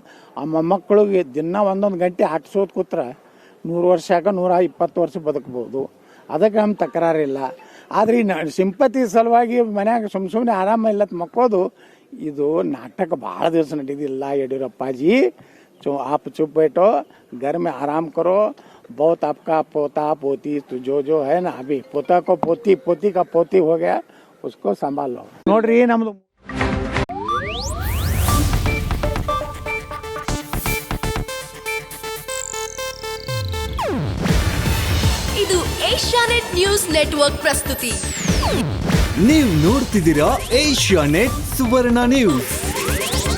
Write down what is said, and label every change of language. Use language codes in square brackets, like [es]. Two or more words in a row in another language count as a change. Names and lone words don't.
[kn] ಆ ಮೊಮ್ಮಕ್ಕಳಿಗೆ ದಿನ 1 ಗಂಟೆ ಆಟಿಸೋದು ಕೂತ್ರೆ 100 ವರ್ಷ ಯಾಕೆ 120 ವರ್ಷ ಬದುಕ್ಬೋದು. ಅದಕ್ಕೆ ನಮ್ಮ ತಕರಾರಿಲ್ಲ. ಆದರೆ ಈ ಸಿಂಪತಿ ಸಲುವಾಗಿ ಮನ್ಯಾಗ ಸುಮ್ಮನೆ ಆರಾಮ ಇಲ್ಲ ಮಕ್ಕೋದು, ಇದು ನಾಟಕ ಭಾಳ ದಿವಸ ನಡೆದಿಲ್ಲ. [hi] ಯಡಿಯೂರಪ್ಪಾಜಿ आप चुप बैठो, घर में आराम करो. बहुत आपका पोता पोती तो जो है ना, अभी पोता को पोती का पोती हो गया, उसको संभाल लो. [kn] ನೋಡ್ರಿ, ನಮ್ದು ಇದು ಏಷ್ಯಾನೆಟ್ ನ್ಯೂಸ್ ನೆಟ್ವರ್ಕ್ ಪ್ರಸ್ತುತಿ. ನೀವು ನೋಡ್ತಿದ್ದೀರಾ ಏಷ್ಯಾನೆಟ್ ಸುವರ್ಣ ನ್ಯೂಸ್.